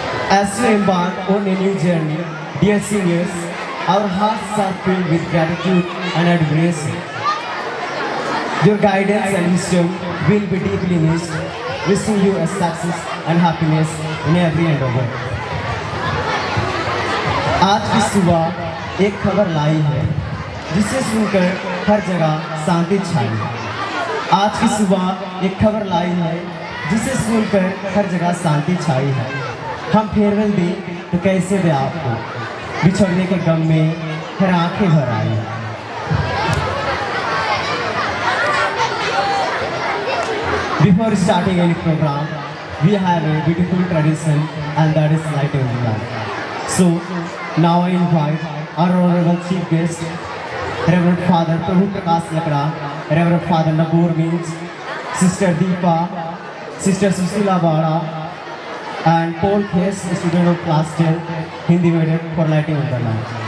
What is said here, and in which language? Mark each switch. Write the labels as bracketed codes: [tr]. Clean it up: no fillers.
[en] As we embark on a new journey, dear seniors, our hearts are filled with gratitude and admiration. Your guidance and wisdom will be deeply missed. Wishing you a success and happiness in every endeavor. [hi] आज की सुबह एक खबर लाई है जिसे सुनकर हर जगह शांति छाई है। आज की सुबह एक खबर लाई है जिसे सुनकर हर जगह शांति छाई है। हम फेयरवेल दें तो कैसे दे आपको, बिछड़ने के गम में हर आंखें भर आई। [en] Before starting any program, we have a beautiful tradition and that is lighting the lamp. So now I invite our honorable chief guest, Reverend Father Prabhu Prakash Lakda, Reverend Father Nabur Means, Sister Deepa, Sister Susila Bada, and Paul Case, student of class 10, Hindi medium, for lighting of the lamp.